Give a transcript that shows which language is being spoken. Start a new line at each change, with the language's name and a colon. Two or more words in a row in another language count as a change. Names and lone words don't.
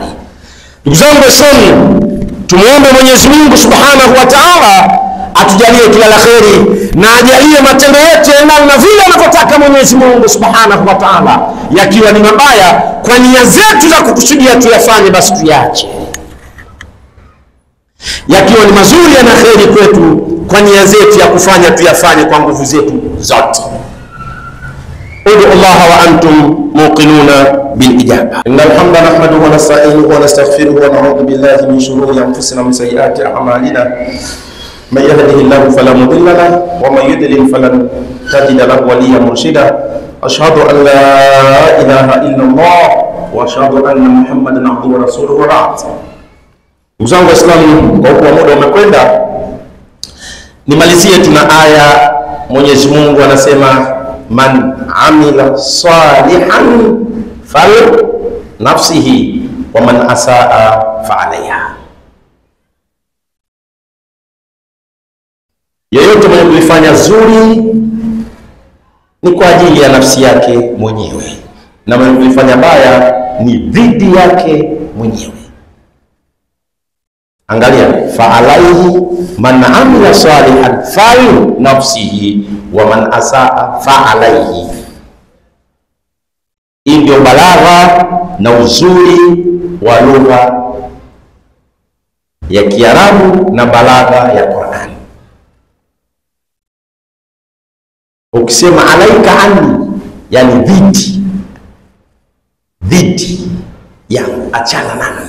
Swahili: Ndugu zangu Waislamu, tumuombe Mwenyezi Mungu
Arabic: سبحانه وتعالى
Swahili: atujalie kila la kheri na ajalie matendo yetu yaendane na vile anavyotaka Mwenyezi Mungu
Arabic: سبحانه وتعالى.
Swahili: Yakiwa ni mabaya kwa nia zetu za kukusudia tuyafanye, basi tuyaache. Yakiwa ni mazuri na kheri kwetu kwa nia zetu ya kufanya, tuyafanye kwa nguvu zetu zote.
Arabic: ادعوا الله وأنتم موقنون بالإجابة. إن الحمد نحمده ونستعينه ونستغفره ونعوذ بالله من شرور أنفسنا ومن سيئات أعمالنا. من يهده الله فلا مضل له ومن يضلل فلن تجد له وليا مرشدا. أشهد أن لا إله إلا الله وأشهد أن محمدا عبده ورسوله وبعد.
Swahili: Mzangu Waislamu, kwa kuwa muda umekwenda, nimalizie tuna aya. Mwenyezi Mungu anasema
Arabic: من عمل صالحا فلنفسه ومن أساء فعليها.
Swahili: Yeyote mwenye kulifanya zuri ni kwa ajili ya nafsi yake mwenyewe, na mwenye kulifanya baya ni dhidi yake mwenyewe. Angalia,
Arabic: فعليه من عمل صالحا فلنفسه ومن أساء فعليه.
Swahili: Hii ndio balagha na uzuri wa lugha ya Kiarabu na balagha ya Qur'an. Ukisema
Arabic: عليك عني,
Swahili: yani dhidi ya achana nami.